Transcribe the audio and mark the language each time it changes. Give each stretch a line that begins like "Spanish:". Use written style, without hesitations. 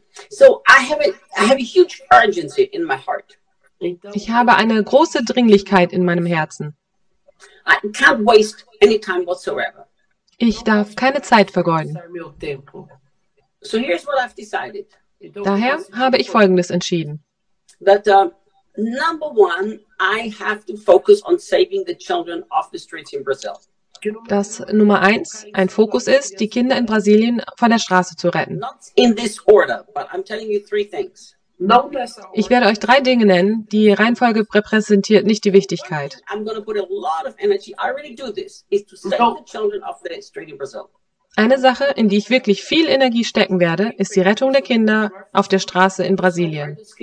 English: So I have a huge urgency in my heart.
German: Ich habe eine große Dringlichkeit in meinem Herzen.
English: I can't waste any time whatsoever.
German: Ich darf keine Zeit vergeuden.
English: So here's what I've decided.
German: Daher habe ich Folgendes entschieden.
English: That number one, I have to focus on saving the children off the streets in Brazil.
German: Dass Nummer eins ein Fokus ist, die Kinder in Brasilien von der Straße zu retten.
English: Not in this order, but I'm telling you three things.
German: Ich werde euch 3 Dinge nennen, die Reihenfolge repräsentiert nicht die Wichtigkeit.
English: I'm going to put a lot of energy. I already do this. Is to save the children off the street in Brazil.
German: Eine Sache, in die ich wirklich viel Energie stecken werde, ist die Rettung der Kinder auf der Straße in Brasilien.